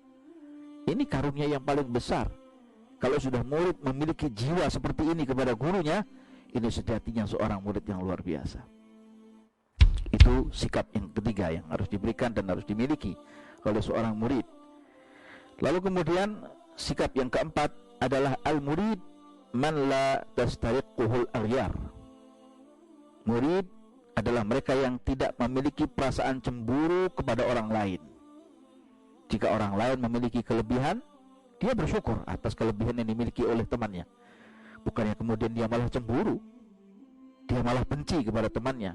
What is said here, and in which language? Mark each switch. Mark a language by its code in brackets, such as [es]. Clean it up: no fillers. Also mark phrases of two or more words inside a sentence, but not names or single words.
[id] Ini karunia yang paling besar. Kalau sudah murid memiliki jiwa seperti ini kepada gurunya, ini sejatinya seorang murid yang luar biasa. Itu sikap yang ketiga yang harus diberikan dan harus dimiliki oleh seorang murid. Lalu kemudian sikap yang keempat adalah [ar] المريد من لا تسترقه الأغيار. [id] Murid adalah mereka yang tidak memiliki perasaan cemburu kepada orang lain. Jika orang lain memiliki kelebihan, dia bersyukur atas kelebihan yang dimiliki oleh temannya. Bukannya kemudian dia malah cemburu, dia malah benci kepada temannya.